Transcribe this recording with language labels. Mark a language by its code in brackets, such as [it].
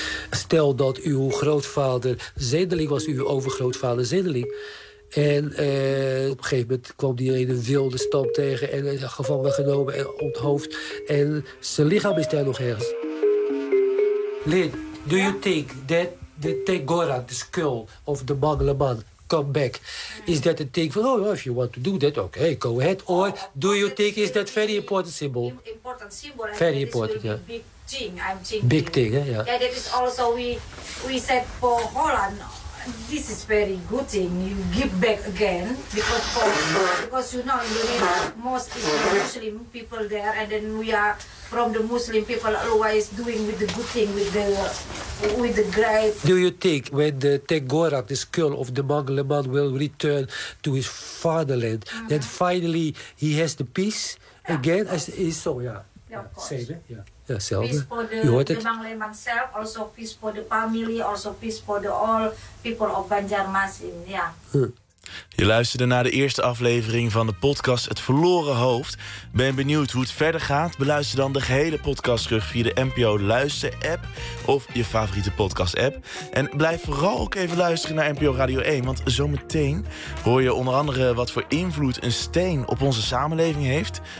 [nl] Stel dat uw grootvader zedeling was, uw overgrootvader zedeling. En op een gegeven moment kwam hij in een wilde stam tegen en gevangen genomen en onthoofd. En zijn lichaam is daar nog ergens. [en] Lynn, do you think that the Tegora, the skull of the Mangleman, come back? Is that a thing for, oh, if you want to do that, okay, go ahead. Or do you think, is that very important symbol? Important symbol. Very important, yeah. Big thing, yeah. Yeah, that is also we said for Holland, this is very good thing. You give back again, because you know, Indonesia, most is Muslim people there, and then we are from the Muslim people always doing with the good thing, with the great. Do you think when the Tegorak, the skull of the Mangleman, will return to his fatherland, that finally he has the peace again? As is so, yeah. Yeah, of [nl] ja, [en] peace for the Mangleman self, also peace for the family, also peace for the all people of Banjarmasin, ja. [nl] Je luisterde naar de eerste aflevering van de podcast Het Verloren Hoofd. Ben benieuwd hoe het verder gaat? Beluister dan de gehele podcast terug via de NPO Luister app of je favoriete podcast app. En blijf vooral ook even luisteren naar NPO Radio 1, want zometeen hoor je onder andere wat voor invloed een steen op onze samenleving heeft.